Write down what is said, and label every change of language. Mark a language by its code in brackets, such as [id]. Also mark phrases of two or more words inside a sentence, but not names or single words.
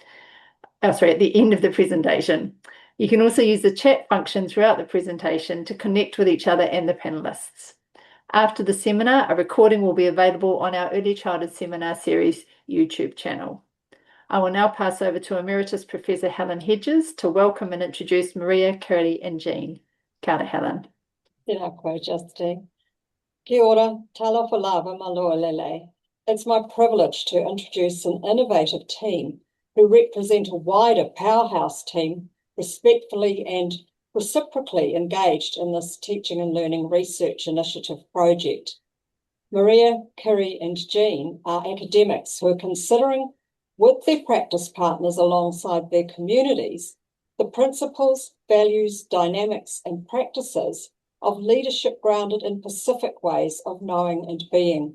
[en] At the end of the presentation. You can also use the chat function throughout the presentation to connect with each other and the panelists. After the seminar, a recording will be available on our Early Childhood Seminar Series YouTube channel. I will now pass over to Emeritus Professor Helen Hedges to welcome and introduce Maria, Kiri and Jean. [mi] Kia ora, Helen. Tēnā koe, Justine. Kia ora, [sm] talofa lava maloa lele. [en] It's my privilege to introduce an innovative team who represent a wider powerhouse team respectfully and reciprocally engaged in this teaching and learning research initiative project. Maria, Kiri and Jean are academics who are considering with their practice partners alongside their communities the principles, values, dynamics and practices of leadership grounded in Pacific ways of knowing and being.